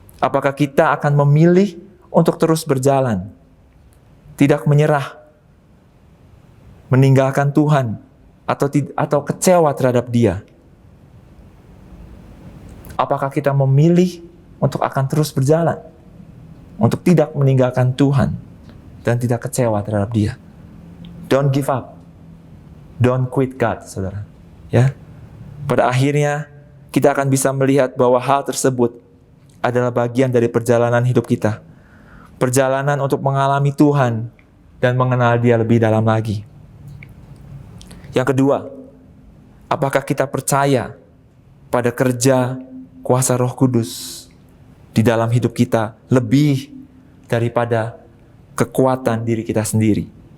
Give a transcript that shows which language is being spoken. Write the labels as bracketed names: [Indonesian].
[Indonesian] Apakah kita akan memilih untuk terus berjalan, tidak menyerah, meninggalkan Tuhan, atau kecewa terhadap Dia? Apakah kita memilih untuk akan terus berjalan, untuk tidak meninggalkan Tuhan dan tidak kecewa terhadap Dia? [English] Don't give up, don't quit God, saudara. [Indonesian] Ya, pada akhirnya kita akan bisa melihat bahwa hal tersebut adalah bagian dari perjalanan hidup kita, perjalanan untuk mengalami Tuhan dan mengenal Dia lebih dalam lagi. Yang kedua, apakah kita percaya pada kerja kuasa Roh Kudus di dalam hidup kita lebih daripada kekuatan diri kita sendiri?